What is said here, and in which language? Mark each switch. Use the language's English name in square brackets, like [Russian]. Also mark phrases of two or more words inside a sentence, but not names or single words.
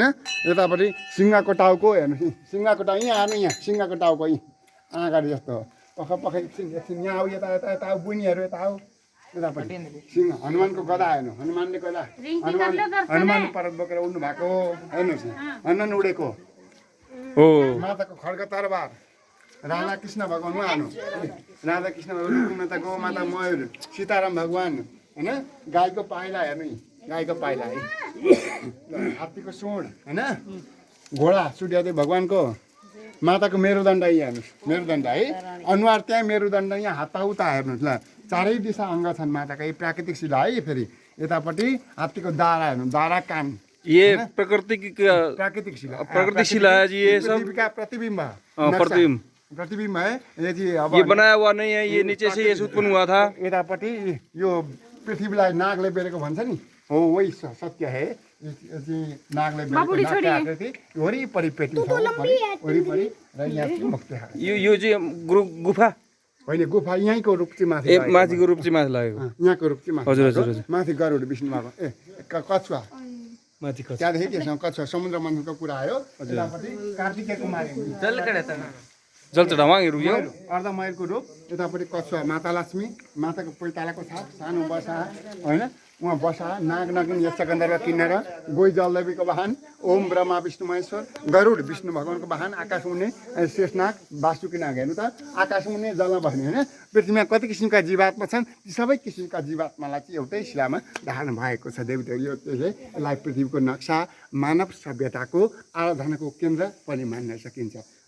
[Nepali] यतापट्टि सिङ्गाको टाउको हेर्नुहोस्। सिङ्गाको टाउ यहाँ हेर्नु, यहाँ सिङ्गाको टाउको यहीँ अगाडि जस्तो पख पख एकछिन यहाँ आऊ, यता यता यता आऊ, बुनिहरू यता आऊ। यतापट्टि सिंह, हनुमानको गदा हेर्नु। हनुमानले गदा, हनुमान पर्वत बोकेर उड्नु भएको हेर्नुहोस्। हनुमान उडेको हो। माताको खड्ग तरबार, राधा कृष्ण भगवान उहाँ हेर्नु। राधा कृष्ण भगवान, माता गौ माता मयूर, सीताराम भगवान होइन। गाईको पाइला हेर्नु, गाईको पाइला है। हात्तीको सुँड होइन। घोडा सूर्यदेव भगवानको। माताको मेरुदण्ड यही हेर्नुहोस्, मेरुदण्ड है। अनुहार त्यहाँ, मेरुदण्ड यहाँ, हात उता हेर्नुहोस्। ल चारै दिशा अङ्ग छन् माताका। यी प्राकृतिक शिला है। फेरि यतापट्टि हात्तीको दारा हेर्नु, दारा कान। [Hindi] ये प्रकृति की प्राकृतिक शिला, प्राकृतिक शिला है जी। ये सब पृथ्वी का प्रतिबिंब, प्रतिबिंब है ये जी। अब ये बनाया हुआ नहीं है, ये नीचे से ये उत्पन्न हुआ था। [Nepali] यतापट्टि यो पृथ्वीलाई नागले बेरेको भन्छ नि, हो [Hindi] वही सत्य है। [Nepali] नागले बेरेको आकृति वरिपरि पेटी छ, वरिपरि र यहाँ चाहिँ मुक्त है। यो चाहिँ गुफा होइन, गुफा यहीँको रूप चाहिँ माथि, माथिको रूप चाहिँ माथि लागेको। यहाँको रूप चाहिँ माथि। हजुर हजुर हजुर। माथि गरुड विष्णु भएको कछुवा माथि त्यहाँदेखि त्यसमा कछुवा समुद्र मन्थनको कुरा आयो। यतापट्टि कार्तिकेय कुमारी, जल चढावाङहरू यो अर्धमयलको रूप। यतापट्टि कछुवा, माता लक्ष्मी, माताको पैतालाको छाप, सानो बसा होइन। उहाँ बसा, नाग नागिन यक्ष गन्धर्व किन्नेर, गोही जलदेवीको वाहन, ओम ब्रह्मा विष्णु महेश्वर, गरुड विष्णु भगवानको वाहन, आकाश मुनि शेषनाग, वासुकी नाग हेर्नु त। आकाश मुनि जलमा बस्ने होइन। पृथ्वीमा कति किसिमका जीवात्मा छन्, ती सबै किसिमका जीवात्मालाई चाहिँ एउटै शिलामा धारण भएको छ। देवदेव यो यसलाई पृथ्वीको नक्सा, मानव सभ्यताको आराधनाको केन्द्र पनि मान्न सकिन्छ।